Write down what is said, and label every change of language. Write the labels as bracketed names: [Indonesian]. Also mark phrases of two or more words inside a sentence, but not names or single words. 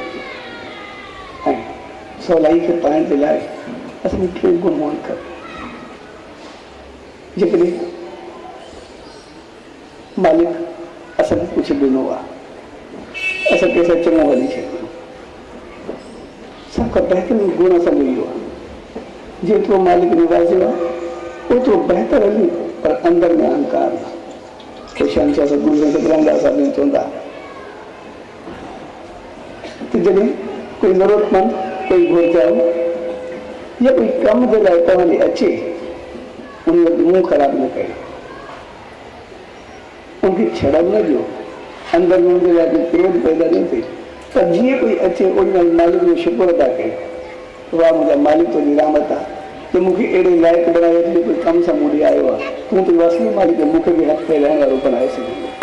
[Sindhi] ऐं सवलाई खे पाइण जे लाइ असांखे टे गुण हुअणु खपे। जेकॾहिं मालिक असांखे कुझु ॾिनो आहे, असां कंहिंसां चङो हली छॾियो, सब का बेहतरीन गुण असांजो इहो आहे, जेतिरो मालिक निवाज़ियो आहे ओतिरो बहितर हली, पर अंदर में अहंकार आहे। शहंशाह सतगुरु सतराम साहिब चवंदा त जॾहिं कोई ज़रूरतमंद, कोई घुरिजाओ या कोई कम जे लाइ तव्हां ॾे अचे, उन वटि मुंहुं ख़राबु न कयो, उनखे छॾण न ॾियो, अंदर में उनजे लाइ क्रोध पैदा न थिए, पर जीअं कोई अचे उन मालिक जो शुक्र अदा कयो, वाह मुंहिंजा मालिक तुंहिंजी रहमत आहे जो मूंखे अहिड़े लाइक़ु बणायो जो कोई कम सां मूं ॾे आयो आहे, तूं त असली मालिक मूंखे बि हथु फैलाइण वारो बणाए सघंदो।